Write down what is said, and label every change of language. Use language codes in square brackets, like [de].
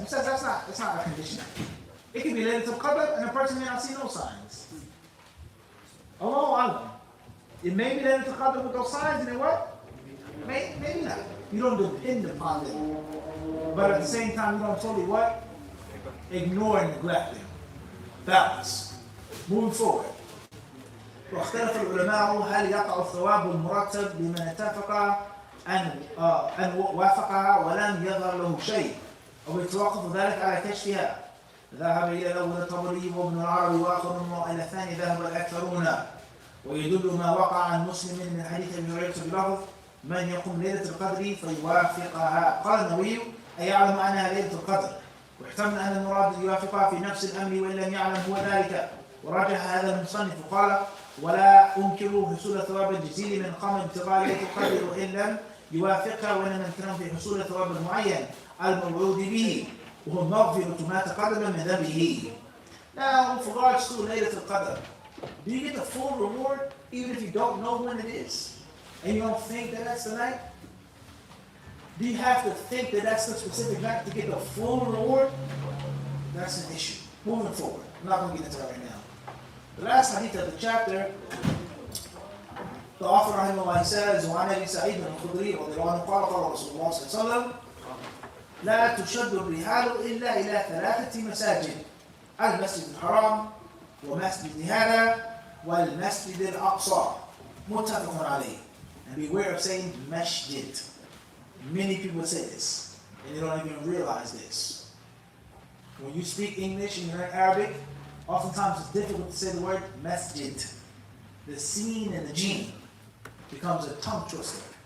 [en] He says that's not a condition. It can be Laylatul Qadr and a person may not see no signs. Allahu Alam. It may be Laylatul Qadr with those signs and then what? Maybe not. You don't depend upon them. But at the same time you don't totally what? Ignore and neglect them. Balance. Moving forward. [ar] واختلف العلماء هل يقع الثواب المرتب لمن اتفق أن وافقها ولم يظهر له شيء أو يتوقف ذلك على كشفها. ذهب إلى الأول الطبري وابن العربي وآخر وإلى الثاني ذهب الأكثرون ويدل ما وقع عن مسلم من حديث ابن هريرة بلفظ من يقوم ليلة القدر فيوافقها. قال النووي أي يعلم أنها ليلة القدر واحتمل أن المراد يوافقها في نفس الأمر وإن لم يعلم هو ذلك ورجح هذا المصنف وقال ولا أنكر حصول ثواب الجزيل من قام ابتغاء ليلة القدر وإن لم يوافقها وإنما ننكرهم في حصول الثواب المعين الموعود به وهو مغفرة ما تقدم من ذنبه. [en] Now, with regards to Laylatul Qadr, do you get the full reward even if you don't know when it is? And you don't think that that's the night? Do you have to think that that's the specific night to get the full reward? That's an issue. Moving forward. I'm not going to get into that right now. The last hadith of the chapter, the author rahimahullah says, [ar] وعن أبي سعيد الخدري رضي الله عنه قال قال رسول الله صلى الله عليه وسلم لا تشد الرحال إلا إلى 3 مساجد المسجد الحرام ومسجد هذا والمسجد الأقصى متفق عليه. [en] And beware of saying masjid. Many people say this and they don't even realize this. When you speak English and you're in Arabic, oftentimes it's difficult to say the word masjid. The sin and the jeen becomes a tongue twister.